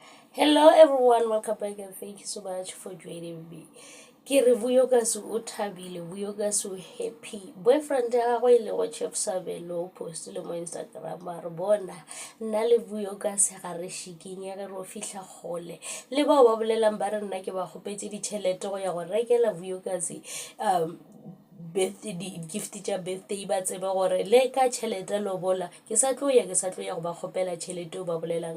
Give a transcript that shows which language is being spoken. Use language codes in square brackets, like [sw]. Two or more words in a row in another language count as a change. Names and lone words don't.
[en] Hello everyone, welcome back and thank you so much for joining me. [nso] Ke re Vuyokazi o thabile, Vuyokazi o happy. Boyfriend ya gagwe ile go Chef Sabelo o postile mo Instagram a re bona nna le Vuyokazi ga re shikinya ge ro fihla gole. Le bao ba bolelang ba re nna ke ba gopetse ditšhelete go ya go rekela Vuyokazi [en] birthday gift [nso] tša birthday ba tsebe gore le ka tšhelete lobola ke sa tlo ya go ba kgopela tšhelete o ba bolelang